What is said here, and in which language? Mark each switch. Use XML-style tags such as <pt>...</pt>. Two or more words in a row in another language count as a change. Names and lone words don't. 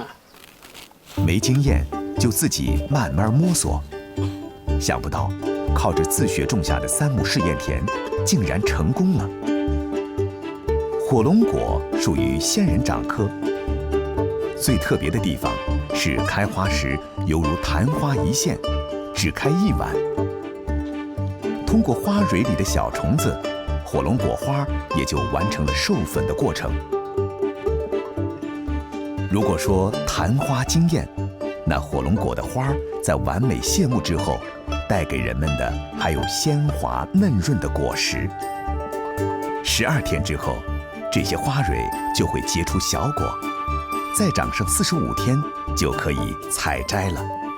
<zh>沒經驗就自己慢慢摸索，想不到靠着自學種下的3畝試驗田，竟然成功了。火龍果屬於仙人掌科，最特別的地方是開花時猶如曇花一現，只開1晚。通過花蕊裡的小蟲子，火龍果花也就完成了授粉的過程。如果说昙花惊艳，那火龙果的花在完美谢幕之后，带给人们的还有鲜滑嫩润的果实。12天之后，这些花蕊就会结出小果，再长上45天就可以采摘了。</zh>